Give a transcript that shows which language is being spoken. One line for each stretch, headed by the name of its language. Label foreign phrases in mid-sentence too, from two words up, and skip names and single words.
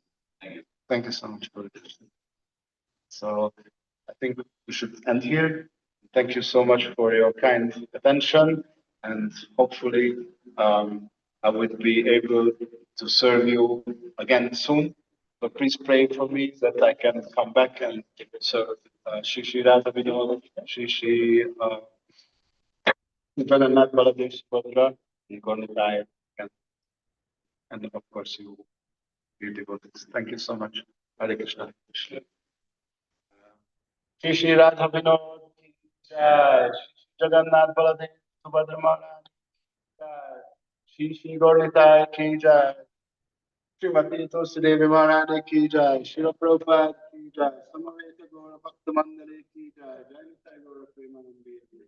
English: Thank you so much for the question. So, I think we should end here. Thank you so much for your kind attention, and hopefully, I would be able to serve you again soon. So please pray for me that I can come back and serve Shri Shri Radha Vinod, Shri Shri Jagannath Baladev Subhadra, and Gornitai, and of course you, devotees. Thank you so much. Hare Krishna.
Hindi: श्री श्री राधा विनोद की जय, श्री जगन्नाथ बलदेव सुभद्रा महाराज की जय, श्री श्री गौरनिताई की जय, श्रीमती तुलसी देवी महारानी की जय, श्रील प्रभुपाद की जय, समवेत गौर भक्त मंडली की जय, जय निताई गौर प्रेमानंदी.